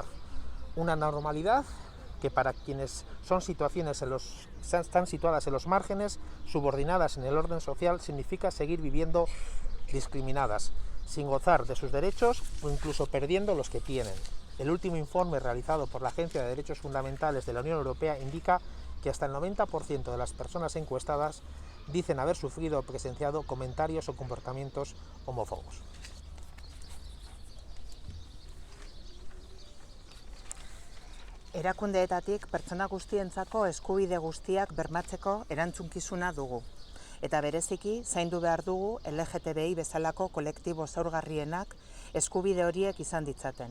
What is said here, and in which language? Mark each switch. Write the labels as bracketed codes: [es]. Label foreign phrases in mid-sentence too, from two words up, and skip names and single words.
[es] Una normalidad que para quienes están situadas en los márgenes, subordinadas en el orden social, significa seguir viviendo discriminadas, sin gozar de sus derechos o incluso perdiendo los que tienen. El último informe realizado por la Agencia de Derechos Fundamentales de la Unión Europea indica que hasta el 90% de las personas encuestadas dicen haber sufrido o presenciado comentarios o comportamientos homófobos. [eu] Erakundeetatik pertsona guztientzako eskubide guztiak bermatzeko erantzunkizuna dugu. Eta bereziki, zaindu behar dugu LGTBI bezalako kolektibo zaurgarrienak eskubide horiek izan ditzaten.